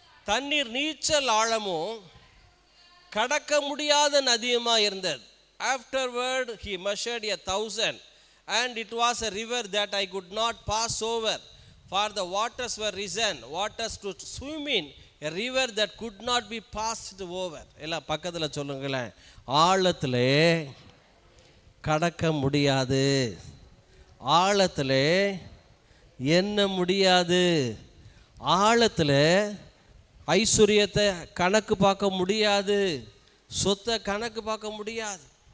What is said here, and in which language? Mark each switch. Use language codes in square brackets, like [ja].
[ta] தண்ணீர் நீச்சல் ஆழமும் கடக்க முடியாத நதியுமா இருந்தது. [en] Afterward he measured 1,000 and it was a river that I could not pass over, for the waters were risen, waters to swim in, a river that could not be passed over. [ta] எல்லாம் பக்கத்தில் சொல்லுங்களேன். ஆழத்திலே கடக்க முடியாது, ஆழத்திலே என்ன முடியாது, ஆழத்தில் ஐஸ்வர்யத்தை கணக்கு பார்க்க முடியாது, சொத்தை கணக்கு பார்க்க முடியாது.